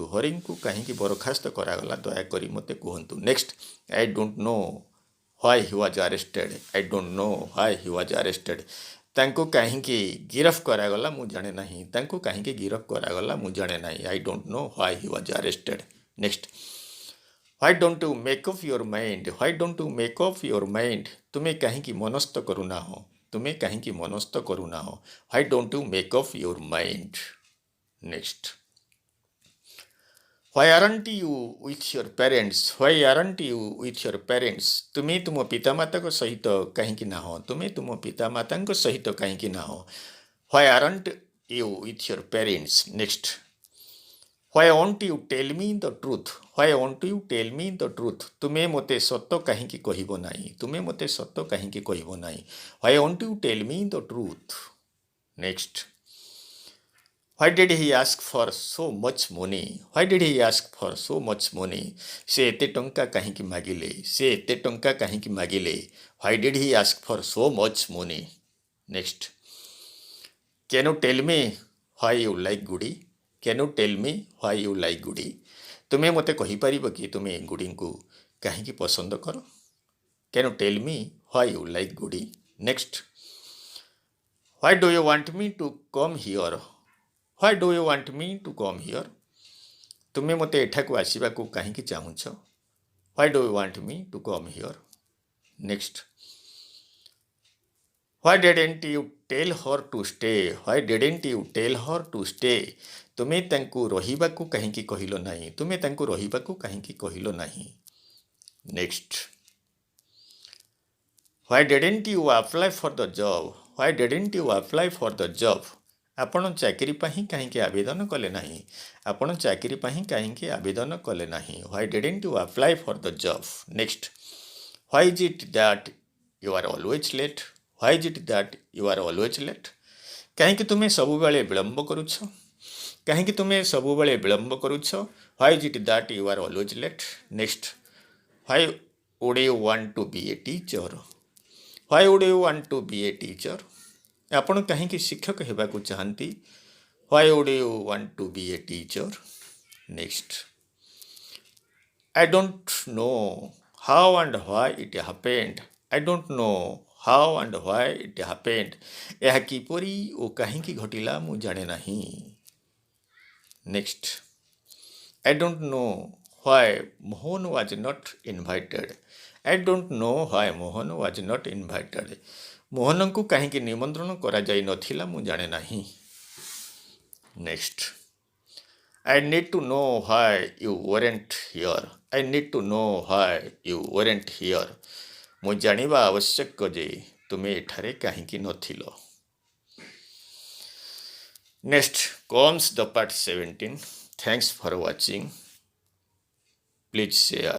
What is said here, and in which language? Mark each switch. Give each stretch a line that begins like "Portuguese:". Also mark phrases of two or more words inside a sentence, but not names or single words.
Odia: ହରିଙ୍କୁ କାହିଁକି ବରଖାସ୍ତ କରାଗଲା ଦୟାକରି ମୋତେ କୁହନ୍ତୁ?
English: Next. I don't know why he was arrested. I don't know why he was arrested.
Odia: ତାଙ୍କୁ କାହିଁକି ଗିରଫ କରାଗଲା ମୁଁ ଜାଣେ ନାହିଁ. ତାଙ୍କୁ କାହିଁକି ଗିରଫ କରାଗଲା ମୁଁ ଜାଣେ ନାହିଁ.
English: I don't know why he was arrested. Next. Why don't you make up your mind? Why don't you make up your mind?
Odia: ତୁମେ କାହିଁକି ମନସ୍ଥ କରୁନାହ? ତୁମେ କାହିଁକି ମନସ୍ଥ କରୁନାହ?
English: Why don't you make up your mind? Next. Why aren't you with your parents? Why aren't you with your parents?
Odia: ତୁମେ ତୁମ ପିତାମାତାଙ୍କ ସହିତ କାହିଁକି ନାହ? ତୁମେ ତୁମ ପିତାମାତାଙ୍କ ସହିତ କାହିଁକି ନାହ?
English: Why aren't you with your parents? Next. Why won't you tell me the truth? Why won't you tell me the truth?
Odia: ତୁମେ ମୋତେ ସତ କାହିଁକି କହିବ ନାହିଁ? ତୁମେ ମୋତେ ସତ କାହିଁକି କହିବ ନାହିଁ?
English: Why won't you tell me the truth? Next. Why did he ask for so much money? Why did he ask for so much money?
Odia: ସେ ଏତେ ଟଙ୍କା କାହିଁକି ମାଗିଲେ? ସେ ଏତେ ଟଙ୍କା କାହିଁକି ମାଗିଲେ?
English: Why did he ask for so much money? Next. Can you tell me why you like Goody? Can you tell me why you like Goody?
Odia: ତୁମେ ମୋତେ କହିପାରିବ କି ତୁମେ ଗୁଡ଼ିଙ୍କୁ କାହିଁକି ପସନ୍ଦ କର?
English: Can you tell me why you like Goody? Next. Why do you want me to come here? Why do you want me to come here?
Odia: ତୁମେ ମୋତେ ଏଠାକୁ ଆସିବାକୁ କାହିଁକି ଚାହୁଁଛ?
English: Why do you want me to come here? Next. Why didn't you tell her to stay? Why didn't you tell her to stay?
Odia: ତୁମେ ତାଙ୍କୁ ରହିବାକୁ କାହିଁକି କହିଲ ନାହିଁ? ତୁମେ ତାଙ୍କୁ ରହିବାକୁ କାହିଁକି କହିଲ ନାହିଁ?
English: Next. Why didn't you apply for the job? Why didn't you apply for the job?
Odia: ଆପଣ ଚାକିରି ପାଇଁ କାହିଁକି ଆବେଦନ କଲେ ନାହିଁ? ଆପଣ ଚାକିରି ପାଇଁ କାହିଁକି ଆବେଦନ କଲେ ନାହିଁ?
English: Why didn't you apply for the job? Next. Why is it that you are always late? Why is it that you are always late?
Odia: କାହିଁକି ତୁମେ ସବୁବେଳେ ବିଳମ୍ବ କରୁଛ? କାହିଁକି ତୁମେ ସବୁବେଳେ ବିଳମ୍ବ କରୁଛ?
English: Why is it that you are always late? Next. Why would you want to be a teacher? Why would you want to be a teacher?
Odia: ଆପଣ କାହିଁକି ଶିକ୍ଷକ ହେବାକୁ ଚାହାନ୍ତି?
English: Why would you want to be a teacher? Next. I don't know how and why it happened. I don't know how and why it happened.
Odia: ଏହା କିପରି ଓ କାହିଁକି ଘଟିଲା ମୁଁ ଜାଣେ ନାହିଁ.
English: Next. I don't know why Mohan was not invited. I don't know why Mohan was not invited.
Odia: ମୋହନଙ୍କୁ କାହିଁକି ନିମନ୍ତ୍ରଣ କରାଯାଇ ନଥିଲା ମୁଁ ଜାଣେ ନାହିଁ.
English: Next. I need to know why you weren't here. I need to know why you weren't here.
Odia: ମୁଁ ଜାଣିବା ଆବଶ୍ୟକ ଯେ ତୁମେ ଏଠାରେ କାହିଁକି ନଥିଲ.
English: Next comes the part 17. Thanks for watching. Please share.